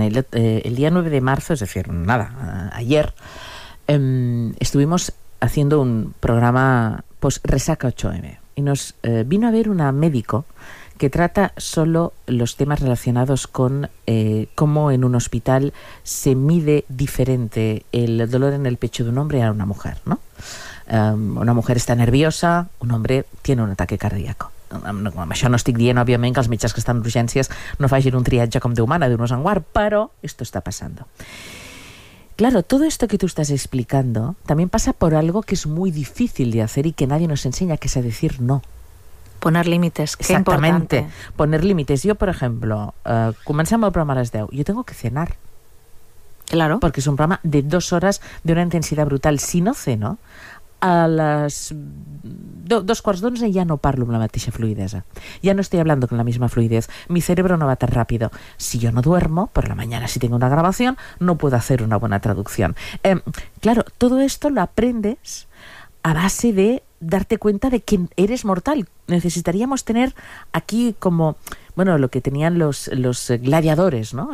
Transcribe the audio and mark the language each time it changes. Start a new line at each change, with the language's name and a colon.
Spanish: El dia 9 de marzo, es decir, nada, ayer, estuvimos haciendo un programa post-resaca 8M y nos vino a ver una médico que trata solo los temas relacionados con cómo en un hospital se mide diferente el dolor en el pecho de un hombre a una mujer, ¿no? Una mujer está nerviosa, un hombre tiene un ataque cardíaco.
Catalan: Amb això no estic dient, òbviament, que els metges que estan en urgències no facin un triatge com Déu mana d'un osanguard, però
Spanish: esto está pasando. Claro, todo esto que tú estás explicando también pasa por algo que es muy difícil de hacer y que nadie nos enseña, que es a decir no. Poner límites, qué importante. Exactamente, poner límites. Yo, por ejemplo,
Catalan: comencem el programa a les 10,
Spanish: yo tengo que cenar. Claro. Porque es un programa de 2 horas de una intensidad brutal. Si no ceno, a las 2:15 ya no
Catalan: parlo amb la mateixa fluidesa.
Spanish: Ya no estoy hablando con la misma fluidez. Mi cerebro no va tan rápido. Si yo no duermo, por la mañana si tengo una grabación, no puedo hacer una buena traducción. Claro, todo esto lo aprendes a base de darte cuenta de que eres mortal. Necesitaríamos tener aquí como, bueno, lo que tenían los gladiadores, ¿no?